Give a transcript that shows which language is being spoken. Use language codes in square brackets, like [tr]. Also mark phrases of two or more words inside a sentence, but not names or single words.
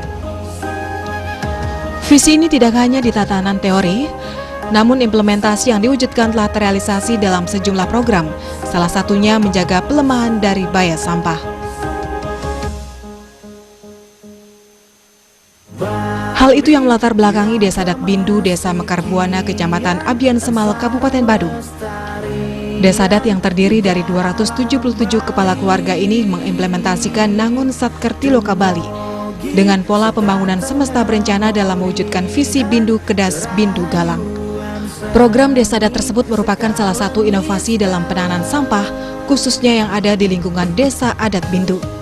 [id] Visi ini tidak hanya di tatanan teori, namun implementasi yang diwujudkan telah terrealisasi dalam sejumlah program, salah satunya menjaga pelemahan dari bias sampah. Hal itu yang melatar belakangi Desa Adat Bindu, Desa Mekar Buana, Kecamatan Abian Semal, Kabupaten Badung. Desa adat yang terdiri dari 277 kepala keluarga ini mengimplementasikan Nangun Satkerti Loka Bali dengan pola pembangunan semesta berencana dalam mewujudkan visi Bindu Kedas Bindu Galang. Program Desa Adat tersebut merupakan salah satu inovasi dalam penanganan sampah, khususnya yang ada di lingkungan Desa Adat Bindu.